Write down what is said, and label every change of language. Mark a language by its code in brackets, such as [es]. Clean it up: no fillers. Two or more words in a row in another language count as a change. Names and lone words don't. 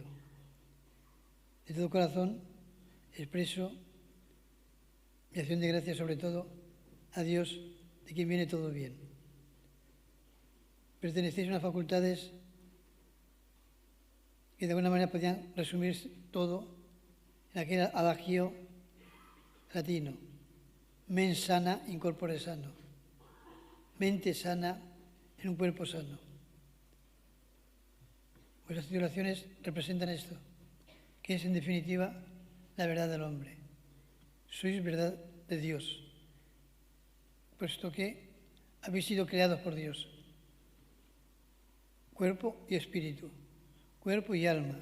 [es] De todo corazón expreso mi acción de gracias sobre todo a Dios, de quien viene todo bien. Pertenecéis a unas facultades que de alguna manera podían resumir todo en aquel adagio latino: [la] mens sana in corpore sano, [es] mente sana en un cuerpo sano. Vuestras titulaciones representan esto, que es en definitiva la verdad del hombre. Sois verdad de Dios, puesto que habéis sido creados por Dios, cuerpo y espíritu, cuerpo y alma.